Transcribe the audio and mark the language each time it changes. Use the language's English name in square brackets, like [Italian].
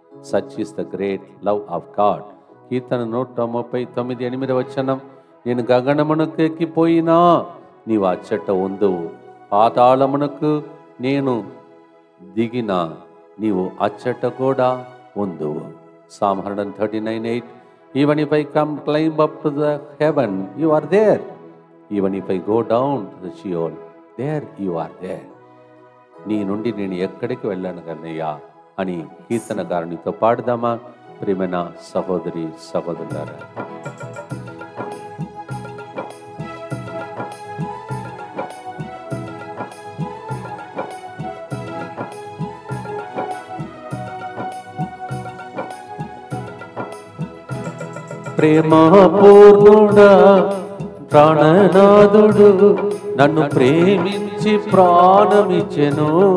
[English] Such is the great love of God. [Telugu] కీర్తన 139:8 నేను గగనమునకు ఎక్కిపోయినా నీవు అచ్చట ఉందువు, పాతాళమునకు నేను దిగినా నీవు అచ్చట కూడా ఉందువు. [English] Psalm 139:8 Even if I climb up to the heaven, you are there. Even if I go down to the Sheol, there you are there. [Telugu] నీ నుండి నేను ఎక్కడికి వెళ్ళాను కన్నయ్యా అని కీర్తనకారునితో పాడదామా? ప్రియమైన సహోదరి సహోదరులారా, ప్రేమపూర్ణుడా ప్రాణనాథుడు నన్ను ప్రేమించి ప్రాణమిచ్చెను.